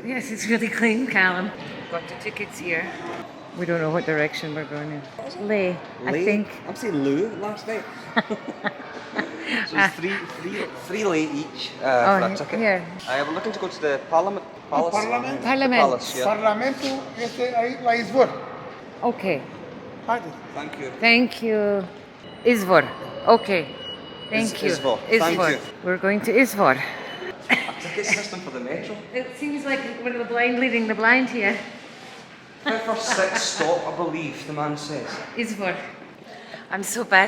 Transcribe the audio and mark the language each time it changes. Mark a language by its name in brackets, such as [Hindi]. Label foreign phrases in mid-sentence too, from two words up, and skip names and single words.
[English] Yes, it's really clean, Callum. Got the tickets here. We don't know what direction we're going in. Lay, I think. I'm saying Lou last night. So it's three lei each for a ticket. Here. We're looking to go to the Parliament. Palace. Parliament. Palace, yeah. [Romanian] Parlamentul este aici la izvor. [English] Okay, [Romanian] Haideți. [English] Thank you. thank you. Izvor. Okay, thank you. Izvor. Thank you. We're going to Izvor. A ticket system for the metro. It seems like we're the blind leading the blind here. For 6 stop, I believe, the man says. Izvor. I'm so bad.